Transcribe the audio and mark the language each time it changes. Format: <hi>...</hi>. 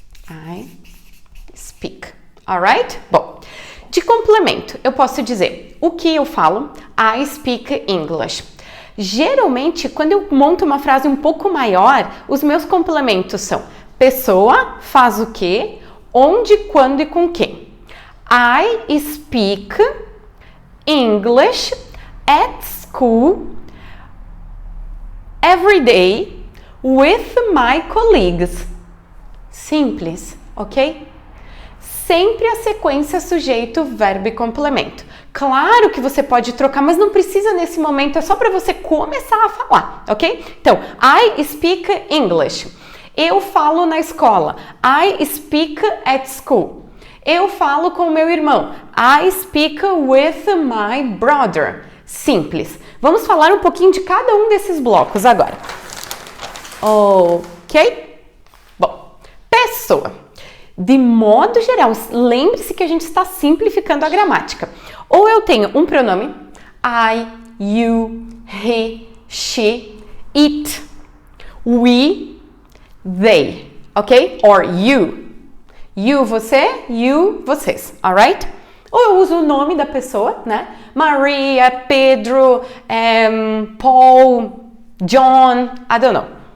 <en>I speak. Alright? Bom.</en> <pt>De complemento, eu posso dizer o que eu falo,</pt> <en>I speak English.</en> <pt>Geralmente, quando eu monto uma frase um pouco maior, os meus complementos são pessoa, faz o quê, onde, quando e com quem.</pt> <en>I speak English at school every day with my colleagues.</en> <pt>Simples, ok? Sempre a sequência sujeito, verbo e complemento. Claro que você pode trocar, mas não precisa nesse momento, é só para você começar a falar, ok? Então,</pt> <en>I speak English.</en> <pt>Eu falo na escola.</pt> <en>I speak at school.</en> <pt>Eu falo com o meu irmão.</pt> <en>I speak with my brother. Simples.</en> <pt>Vamos falar um pouquinho de cada um desses blocos agora. Ok? Bom, pessoa. De modo geral, lembre-se que a gente está simplificando a gramática. Ou eu tenho um pronome, I, you, he, she, it, we, they, ok?</pt> <en>Or you.</en> <pt>You, você, you, vocês, alright? Ou eu uso o nome da pessoa, né?</pt> <en>Maria, Pedro, Paul, John, I don't know.</en>